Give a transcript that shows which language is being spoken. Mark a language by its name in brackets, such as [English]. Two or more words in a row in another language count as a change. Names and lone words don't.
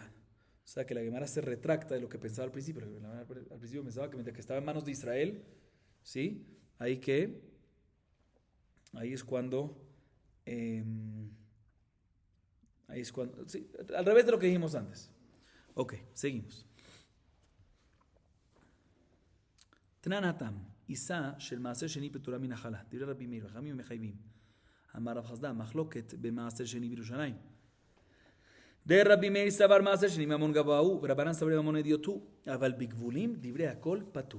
[Spanish] O sea que la Gemara se retracta de lo que pensaba al principio. Al principio pensaba que mientras que estaba en manos de Israel, ¿sí? Ahí es cuando... sí, al revés de lo que dijimos antes. Ok, seguimos. [Hebrew] תנן התם עיסה של מעשר שני פטורה מן החלה. דברי רבי מאיר חכמים מחייבים אמר רב חסדאי מחלוקת במעשר שני בירושלים. דרבי מאיר סבר מעשר שני ממון גבוה הוא, ורבנן סברי ממון הדיוט הוא, אבל בגבולים דברי הכל פטור.